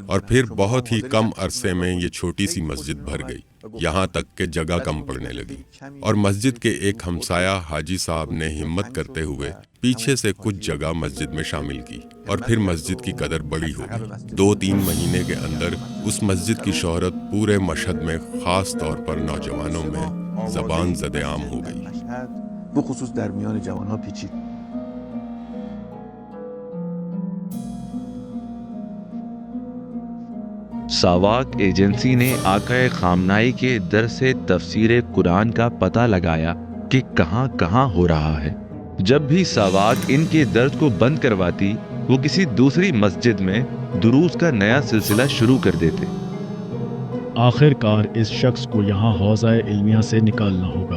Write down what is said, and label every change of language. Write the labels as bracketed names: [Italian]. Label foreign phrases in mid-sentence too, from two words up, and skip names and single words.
[Urdu] اور پھر بہت ہی کم عرصے میں یہ چھوٹی سی مسجد بھر گئی، یہاں تک کہ جگہ کم پڑنے لگی، اور مسجد کے ایک ہمسایہ حاجی صاحب نے ہمت کرتے ہوئے پیچھے سے کچھ جگہ مسجد میں شامل کی، اور پھر مسجد کی قدر بڑی ہو گئی۔ 2-3 مہینے کے اندر اس مسجد کی شہرت پورے مشہد میں، خاص طور پر نوجوانوں میں زبان زده عام ہو گئی۔ [Persian] بخصوص در میان جوانها پیچید۔ [Urdu] ساواک ایجنسی نے آقا خامنائی کے درس تفسیر قرآن کا پتہ لگایا کہ کہاں کہاں ہو رہا ہے۔ جب بھی ساواک ان کے درس کو بند کرواتی، وہ کسی دوسری مسجد میں دروس کا نیا سلسلہ شروع کر دیتے۔ آخر کار اس شخص کو یہاں حوزہ علمیہ سے نکالنا ہوگا۔